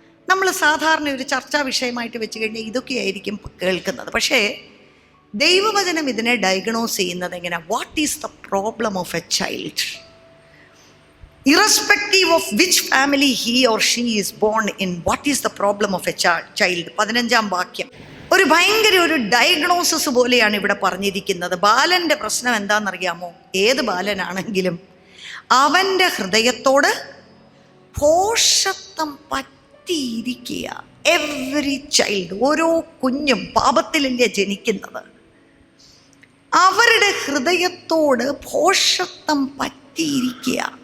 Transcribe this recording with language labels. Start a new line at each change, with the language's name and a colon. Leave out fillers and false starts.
Malayalam: നമ്മൾ സാധാരണ ഒരു ചർച്ചാ വിഷയമായിട്ട് വെച്ച് കഴിഞ്ഞാൽ ഇതൊക്കെയായിരിക്കും കേൾക്കുന്നത്. പക്ഷേ ദൈവവചനം ഇതിനെ ഡയഗ്നോസ് ചെയ്യുന്നത് എങ്ങനെ?
English: What is the problem of a child, irrespective of which family he or she is born in, what is the problem of a child?
Malayalam: 15-ാം വാക്യം ഒരു ഭയങ്കര ഒരു ഡയഗ്നോസിസ് പോലെയാണ് ഇവിടെ പറഞ്ഞിരിക്കുന്നത്. ബാലൻ്റെ പ്രശ്നം എന്താണെന്നറിയാമോ? ഏത് ബാലനാണെങ്കിലും അവൻ്റെ ഹൃദയത്തോട് ഭോഷത്വം പറ്റിയിരിക്കുക.
English: every child,
Malayalam: ഓരോ കുഞ്ഞും പാപത്തിലല്ലേ ജനിക്കുന്നത്, അവരുടെ ഹൃദയത്തോട് ഭോഷത്വം പറ്റിയിരിക്കുക.